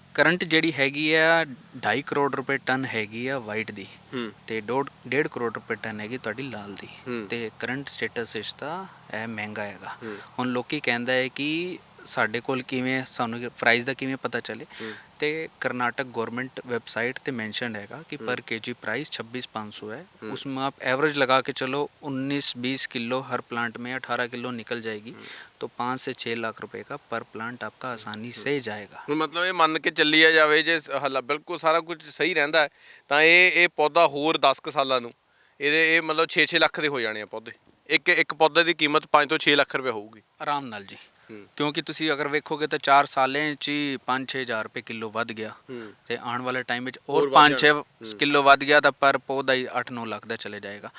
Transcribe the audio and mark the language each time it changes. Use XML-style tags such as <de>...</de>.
<pa>Current ਜਿਹੜੀ ਹੈਗੀ ਆ 2.5 ਕਰੋੜ ਰੁਪਏ ਟਨ ਹੈਗੀ ਆ ਵਾਈਟ ਦੀ, ਤੇ 1.5 ਕਰੋੜ ਰੁਪਏ ਟਨ ਹੈਗੀ ਤੁਹਾਡੀ ਲਾਲ ਦੀ। ਤੇ ਕਰੰਟ ਸਟੇਟਸ ਇਸ ਦਾ ਇਹ ਮਹਿੰਗਾ ਹੈਗਾ। ਹੁਣ ਲੋਕੀ ਕਹਿੰਦਾ ਹੈ ਕਿ ਸਾਡੇ ਕੋਲ ਕਿਵੇਂ ਸਾਨੂੰ ਪ੍ਰਾਈਸ ਦਾ ਕਿਵੇਂ ਪਤਾ ਚੱਲੇ, ਤੇ ਕਰਨਾਟਕ ਗवर्नमेंट वेबसाइट ਤੇ ਮੈਂਸ਼ਨਡ ਹੈਗਾ</pa> <hi>कि पर केजी प्राइस 26,500 है। उसमें आप एवरेज लगा के चलो 19-20 किलो हर प्लांट में 18 किलो निकल जाएगी, तो 5 से 6 लाख रुपए का पर प्लांट आपका आसानी से जाएगा।</hi> <pa>ਮਤਲਬ ਇਹ ਮੰਨ ਕੇ ਚੱਲਿਆ ਜਾਵੇ ਜੇ ਹਲਾ ਬਿਲਕੁਲ ਸਾਰਾ ਕੁਝ ਸਹੀ ਰਹਿੰਦਾ ਹੈ ਤਾਂ ਇਹ ਪੌਦਾ ਹੋਰ 10 ਕੁ ਸਾਲਾਂ ਨੂੰ ਇਹ ਮਤਲਬ 6-6 ਲੱਖ ਦੇ ਹੋ ਜਾਣੇ ਆ ਪੌਦੇ। ਇੱਕ ਪੌਦੇ ਦੀ ਕੀਮਤ 5 ਤੋਂ 6 ਲੱਖ ਰੁਪਏ ਹੋਊਗੀ ਆਰਾਮ ਨਾਲ ਜੀ, ਕਿਉਂਕਿ ਤੁਸੀਂ ਅਗਰ ਵੇਖੋਗੇ ਤਾਂ 4 ਸਾਲਾਂ 'ਚ ਹੀ 5-6 ਹਜ਼ਾਰ ਰੁਪਏ ਕਿਲੋ ਵੱਧ ਗਿਆ, ਤੇ ਆਉਣ ਵਾਲੇ ਟਾਈਮ ਵਿੱਚ ਹੋਰ 5-6 ਕਿਲੋ ਵੱਧ ਗਿਆ ਤਾਂ ਪਰ ਪੌਦਾ ਹੀ 8-9 ਲੱਖ ਦਾ ਚਲੇ ਜਾਏਗਾ।</pa>